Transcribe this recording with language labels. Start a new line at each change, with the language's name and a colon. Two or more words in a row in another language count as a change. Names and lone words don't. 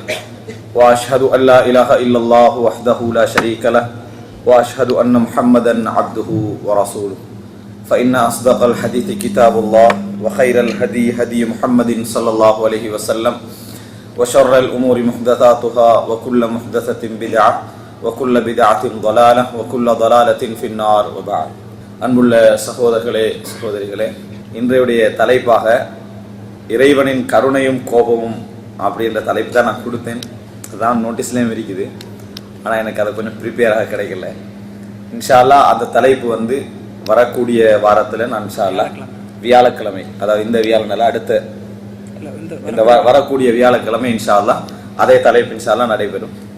Arabic: وأشهد أن لا إله إلا الله وحده لا شريك له وأشهد أن محمدا عبده ورسوله. فإن أصدق الحديث كتاب الله وخير الهدي هدي محمد صلى الله عليه وسلم وشر الأمور محدثاتها وكل محدثة بدعة وكل بدعة ضلالة وكل ضلالة في النار وبعد.
Tamil: அன்புள்ள சகோதரர்களே சகோதரிகளே, இன்றைய தலைப்பாக இறைவனின் கருணையும் கோபமும் அப்படின்ற தலைப்பு தான் நான் கொடுத்தேன். அதுதான் நோட்டீஸ்லேயும் இருக்குது, ஆனால் எனக்கு அதை கொஞ்சம் ப்ரிப்பேராக கிடைக்கல.
Arabic: إن شاء الله
Tamil: அந்த தலைப்பு வரக்கூடிய வாரத்தில் நான்
Arabic: إن شاء الله
Tamil: வியாழக்கிழமை, அதாவது இந்த வியாழனால அடுத்த இந்த வரக்கூடிய வியாழக்கிழமை
Arabic: إن شاء الله
Tamil: அதே தலைப்பு
Arabic: إن شاء الله
Tamil: நடைபெறும்.